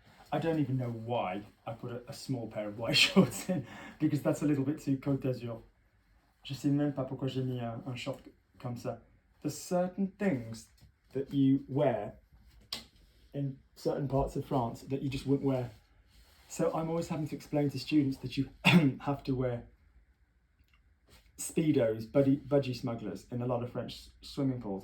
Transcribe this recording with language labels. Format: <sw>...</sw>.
<en>I don't even know why I put a small pair of white shorts in, because that's a little bit too Côte d'Azur.</en> <fr>Je sais même pas pourquoi j'ai mis un short comme ça.</fr> <en>There's certain things that you wear in certain parts of France that you just wouldn't wear. So I'm always having to explain to students that you have to wear Speedos, budgie smugglers, in a lot of French swimming pools.</en>